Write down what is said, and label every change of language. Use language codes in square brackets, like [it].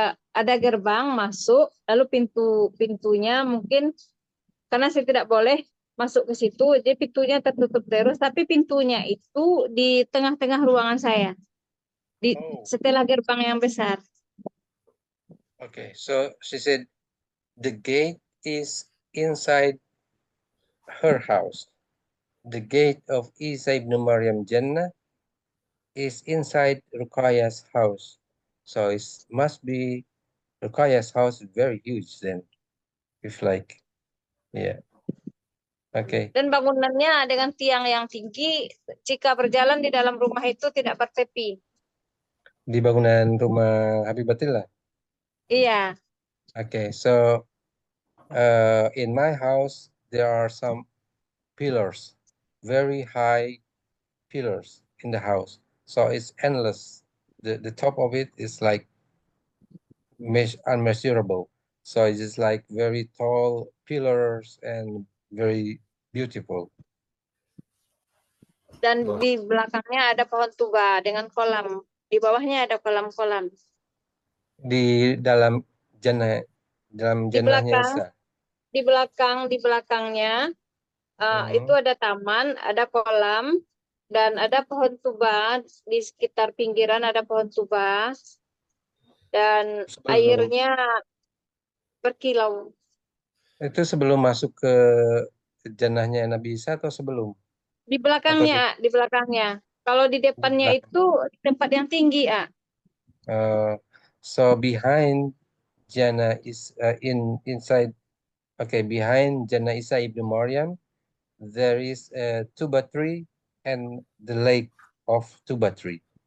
[id] Ada gerbang masuk, lalu pintunya mungkin karena saya tidak boleh masuk ke situ, jadi pintunya tertutup terus, tapi pintunya itu di tengah-tengah ruangan saya, setelah gerbang yang besar. [en] Okay, so she said the gate is inside her house. The gate of Isa ibn Maryam Jannah is inside Ruqayyah's house. So it must be Ruqayyah's house is very huge then. If like, yeah. Okay. [id] Dan bangunannya dengan tiang yang tinggi, jika berjalan di dalam rumah itu tidak bertepi. Di bangunan rumah Habibatillah. Iya. [en] Okay, so in my house there are some pillars, very high pillars in the house. So it's endless. The top of it is like unmeasurable. So it's just like very tall pillars and very beautiful. [id] Dan di belakangnya ada pohon tuba dengan kolam. Di bawahnya ada kolam-kolam. Di dalam jannahnya Isa. Di belakangnya itu ada taman, ada kolam, dan ada pohon tuba. Di sekitar pinggiran ada pohon tuba. Dan airnya berkilau. Itu sebelum masuk ke jannahnya Nabi Isa atau sebelum? Di belakangnya. Kalau di depannya itu tempat yang tinggi, [en] so behind Jannah is inside. Okay, behind Jannah Isa ibn Maryam, there is a tuba tree and the lake of tuba tree.